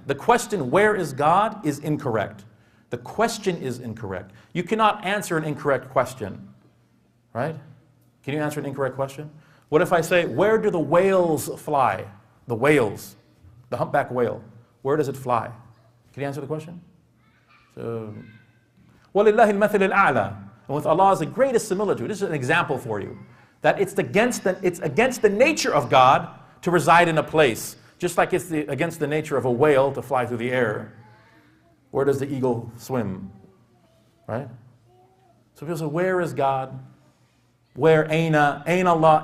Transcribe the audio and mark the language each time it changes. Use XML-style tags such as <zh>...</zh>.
<en>The question, where is God, is incorrect. The question is incorrect. You cannot answer an incorrect question. Right? Can you answer an incorrect question? What if I say, where do the whales fly? The whales. The humpback whale. Where does it fly? Can you answer the question?</en> <ar>So, وَلِلَّهِ الْمَثِلِ الْأَعْلَى.</ar> <en>And with Allah is the greatest similitude. This is an example for you. That it's against the nature of God to reside in a place. Just like it's against the nature of a whale to fly through the air. Where does the eagle swim? Right? So people say, where is God? Where Aina Allah?</en>